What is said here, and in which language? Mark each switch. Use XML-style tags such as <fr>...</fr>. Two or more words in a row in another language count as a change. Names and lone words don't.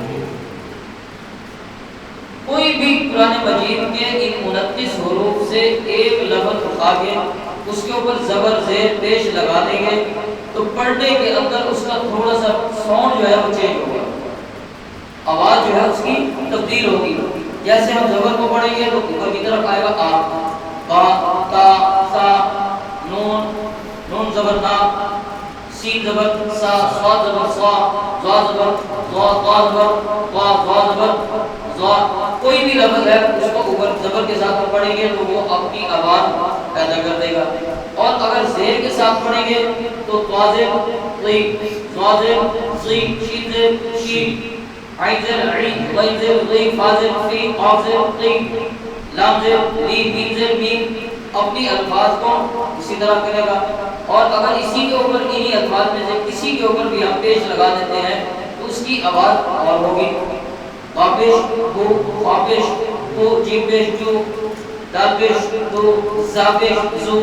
<ur>کوئی بھی قرآن مجید کے ان 29 حروف سے ایک لفظ اٹھا کے اس کے اوپر زبر زیر پیش لگا دیں گے تو پڑھنے کے اندر اس کا تھوڑا سا ساؤنڈ جو ہے وہ چینج ہوگا، آواز جو ہے اس کی تبدیل ہوگی. جیسے ہم زبر کو پڑھیں گے تو اوپر کی طرف آئے گا آ، با، تا، سا، نون نون زبر نا، سین زبر سا، صاد زبر صا، ضا زبر ضا، طا زبر طا، ظا زبر ظا. کوئی بھی لفظ ہے اس کو اوپر زبر کے ساتھ پڑھیں گے تو وہ اپنی آواز پیدا کر دے گا. اور اگر زیر کے ساتھ پڑھیں گے تو طازب طی، ضازب ضی، شین زیر شی، عین زیر عین، غین زیر غی، فازب فی، قاف زیر قی، لام زیر لی، میم زیر میم. اپنی الفاظ کو اسی طرح کرے گا. اور اگر اسی کے اوپر انہی الفاظ میں سے کسی کے اوپر بھی ہم پیش لگا دیتے ہیں تو اس کی آواز اور ہوگی. قاپش بو، قاپش تو، جیم پیش جو، دال پیش دو، زا پیش زو.</ur>